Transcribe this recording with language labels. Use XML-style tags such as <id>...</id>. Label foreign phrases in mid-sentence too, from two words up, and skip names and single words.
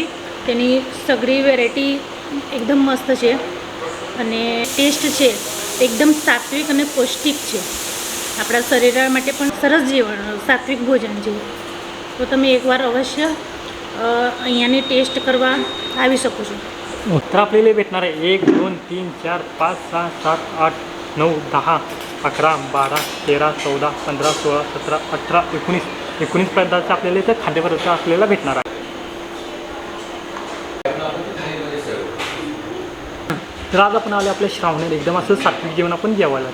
<gu>તેની સગળી વેરાયટી એકદમ મસ્ત છે અને ટેસ્ટ છે એકદમ સાત્વિક અને પૌષ્ટિક છે. આપણા શરીર માટે પણ સરસ જીવન સાત્વિક ભોજન છે. તો તમે એકવાર અવશ્ય અહીંયાની ટેસ્ટ કરવા આવી શકો છો.</gu> <mr>तर आपल्याला भेटणार आहे 1 2 3 4 5 6 7 8 9 10 11 12 13 14 15 16 17 18 19 पदार्थ आपल्याला इथं खाद्यपदार्थ आपल्याला भेटणार आहे. तर आज आपण आले आपल्या श्रावणात एकदम असं सात्विक जेवण आपण जेवायला.</mr>